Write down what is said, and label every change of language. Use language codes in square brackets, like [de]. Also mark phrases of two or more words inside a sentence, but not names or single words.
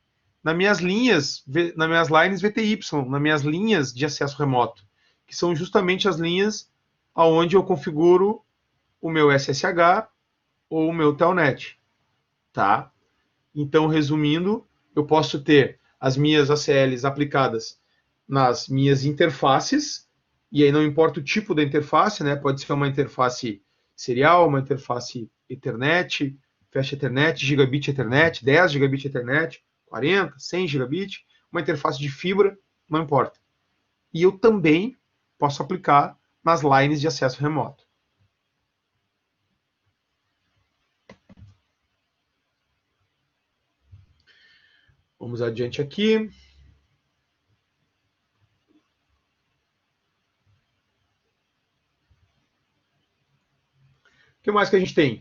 [pt] Nas minhas linhas VTY, nas minhas linhas de acesso remoto, que são justamente as linhas aonde eu configuro o meu SSH ou o meu Telnet, tá? Então, resumindo, eu posso ter as minhas ACLs aplicadas nas minhas interfaces, e aí não importa o tipo da interface, né? Pode ser uma interface serial, uma interface Ethernet, Fast Ethernet, Gigabit Ethernet, 10 Gigabit Ethernet, 40, 100 Gigabit, uma interface de fibra, não importa. E eu também posso aplicar nas lines de acesso remoto. Vamos adiante aqui. O que mais que a gente tem?